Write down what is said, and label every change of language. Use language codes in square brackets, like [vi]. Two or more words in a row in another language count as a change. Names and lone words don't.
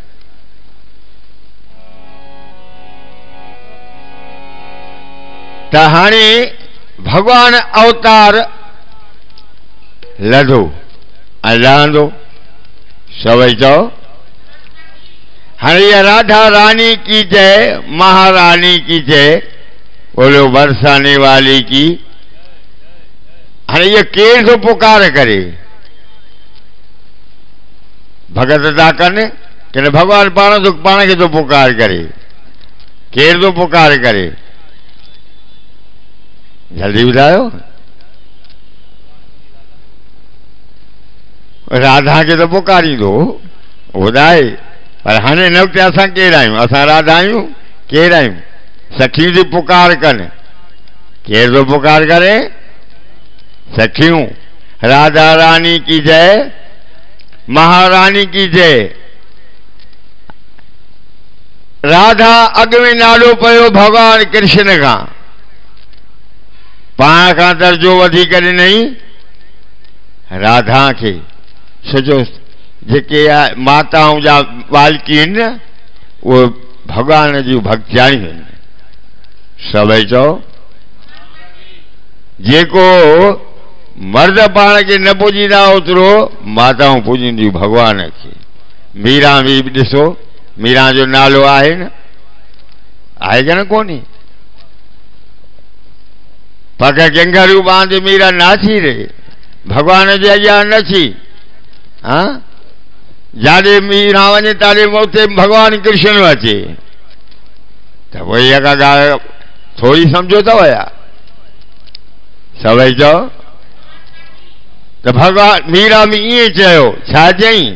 [sd] त हाणे भगवान अवतार लधो ऐं लहंदो, सभई चओ। हाणे इहा [hi] राधा रानी की जय, महारानी की जय, बोलो बरसाने वाली की। [sd] हाणे इहो केरु थो पुकार करे? भगत था कनि कि न भगवान पाण खे थो पुकार करे? केरु थो पुकार करे? जल्दी ॿुधायो। राधा खे त पुकारींदो ॿुधाए, पर हाणे न की असां केरु आहियूं? असां राधा आहियूं? केरु आहियूं? सखियूं थी पुकार कनि। केरु थो पुकार करे? सखियूं। [hi] राधा रानी की जय, महारानी की जय। [sd] राधा अॻ में नालो पियो भगवान कृष्ण खां, पाण खां दर्जो वधी करे नहीं राधा खे। सॼो जेके माताऊं जा बालकी आहिनि न, उहे भगवान जूं भक्तियाणियूं आहिनि। सभई चओ। जेको मर्द पाण खे न पूजींदा ओतिरो माताऊं पूजींदियूं भगवान खे। मीरा बि ॾिसो, मीरा जो नालो आहे न, आहे कि न कोन्हे? [hi] पग घंघरू बांधे मीरा नाची रहे, [sd] भगवान जे अॻियां नची। हाँ, जाॾे मीरा वञे ताॾे उते भगवान कृष्ण अचे। त पोइ इहा का ॻाल्हि थोरी सम्झो अथव या? सभई चओ। त भगवान मीरा बि ईअं चयो। छा चई?